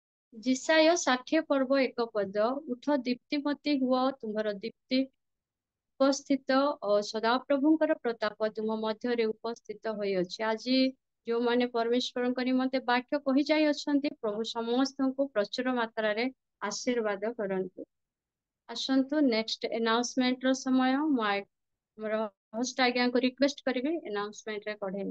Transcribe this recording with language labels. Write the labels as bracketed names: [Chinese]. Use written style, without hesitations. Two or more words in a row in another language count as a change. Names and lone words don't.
[Odia] ଯିଶାଇୟ 60 ପର୍ବ 1 ପଦ ଉଠ ଦୀପ୍ତିମତୀ ହୁଅ ତୁମ୍ଭର ଦୀପ୍ତି ଉପସ୍ଥିତ ସଦା ପ୍ରଭୁଙ୍କର ପ୍ରତାପ ତୁମ୍ଭ ମଧ୍ୟରେ ଉପସ୍ଥିତ ହୋଇଅଛି। ଆଜି ଯେଉଁମାନେ ପରମେଶ୍ୱରଙ୍କ ନିମନ୍ତେ ବାକ୍ୟ କହି ଯାଇ ଅଛନ୍ତି ପ୍ରଭୁ ସମସ୍ତଙ୍କୁ ପ୍ରଚୁର ମାତ୍ରାରେ ଆଶୀର୍ବାଦ କରନ୍ତୁ। ଆସନ୍ତୁ [English] next announcement [Odia] ର ସମୟ। ମୁଁ ଆମର ହୋଷ୍ଟ ଆଜ୍ଞାଙ୍କୁ ରିକ୍ୱେଷ୍ଟ କରିବି ଆନାଉନ୍ସମେଣ୍ଟ ରେ କଢେଇବେ।